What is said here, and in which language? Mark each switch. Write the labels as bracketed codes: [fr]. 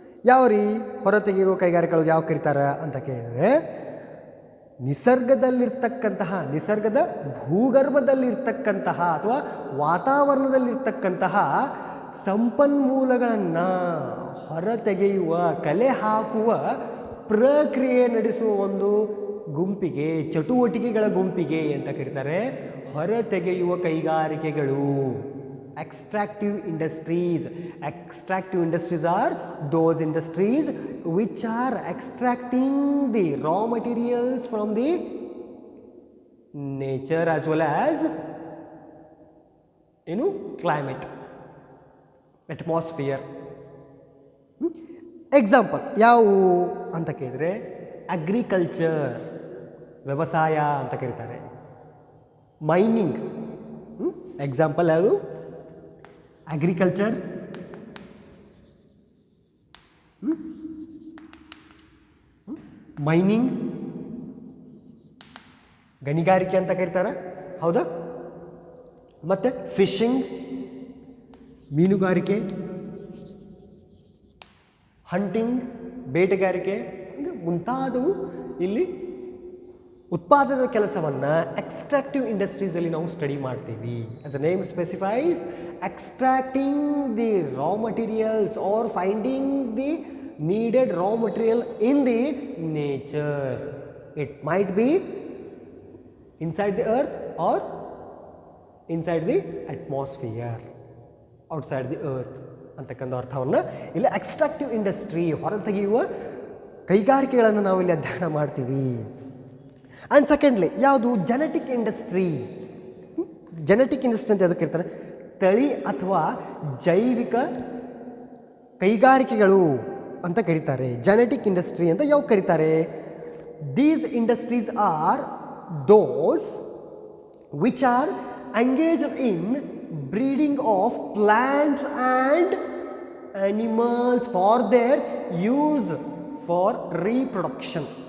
[kn] ಯಾವ ರೀ ಹೊರತೆಗೆಯುವ ಕೈಗಾರಿಕೆಗಳು ಯಾವ ಕರೀತಾರೆ ಅಂತ ಕೇಳಿದರೆ, ನಿಸರ್ಗದಲ್ಲಿರ್ತಕ್ಕಂತಹ, ನಿಸರ್ಗದ ಭೂಗರ್ಭದಲ್ಲಿರ್ತಕ್ಕಂತಹ ಅಥವಾ ವಾತಾವರಣದಲ್ಲಿರ್ತಕ್ಕಂತಹ ಸಂಪನ್ಮೂಲಗಳನ್ನು ಹೊರತೆಗೆಯುವ, ಕಲೆ ಹಾಕುವ ಪ್ರಕ್ರಿಯೆ ನಡೆಸುವ ಒಂದು ಗುಂಪಿಗೆ, ಚಟುವಟಿಕೆಗಳ ಗುಂಪಿಗೆ ಅಂತ ಕರೀತಾರೆ ಹೊರತೆಗೆಯುವ ಕೈಗಾರಿಕೆಗಳು. [en] Extractive industries. Extractive industries are those industries which are extracting the raw materials from the nature as well as climate, atmosphere. [kn] Example ಯಾವುವು ಅಂತ ಕೇಳಿದರೆ, ಅಗ್ರಿಕಲ್ಚರ್, ವ್ಯವಸಾಯ ಅಂತ ಕರೀತಾರೆ. ಮೈನಿಂಗ್. ಎಕ್ಸಾಂಪಲ್ ಯಾವುದು? ಅಗ್ರಿಕಲ್ಚರ್, ಮೈನಿಂಗ್, ಗಣಿಗಾರಿಕೆ ಅಂತ ಕರೀತಾರೆ, ಹೌದಾ? ಮತ್ತು ಫಿಶಿಂಗ್, ಮೀನುಗಾರಿಕೆ, ಹಂಟಿಂಗ್, ಬೇಟೆಗಾರಿಕೆ ಮುಂತಾದವು ಇಲ್ಲಿ ಉತ್ಪಾದನಾ ಕೆಲಸವನ್ನು ಎಕ್ಸ್ಟ್ರಾಕ್ಟಿವ್ ಇಂಡಸ್ಟ್ರೀಸಲ್ಲಿ ನಾವು ಸ್ಟಡಿ ಮಾಡ್ತೀವಿ. [en] As a name specifies, extracting the raw materials or finding the needed raw material in the nature. It might be inside the earth or inside the atmosphere, outside the earth [kn] ಅಂತಕ್ಕಂಥ ಅರ್ಥವನ್ನು ಇಲ್ಲಿ ಎಕ್ಸ್ಟ್ರಾಕ್ಟಿವ್ industry, ಹೊರತೆಗೆಯುವ ಕೈಗಾರಿಕೆಗಳನ್ನು ನಾವು ಇಲ್ಲಿ ಅಧ್ಯಯನ ಮಾಡ್ತೀವಿ. [en] and secondly [kn] ಯಾವುದು? [en] Genetic industry. [kn] ಜೆನೆಟಿಕ್ ಇಂಡಸ್ಟ್ರಿ ಅಂತ ಅದಕ್ಕೆ ಇರ್ತಾರೆ, ತಳಿ ಅಥವಾ ಜೈವಿಕ ಕೈಗಾರಿಕೆಗಳು ಅಂತ ಕರೀತಾರೆ. [en] genetic industry [kn] ಅಂತ ಯಾವ ಕರೀತಾರೆ? [en] These industries are those which are engaged in breeding of plants and animals for their use for reproduction.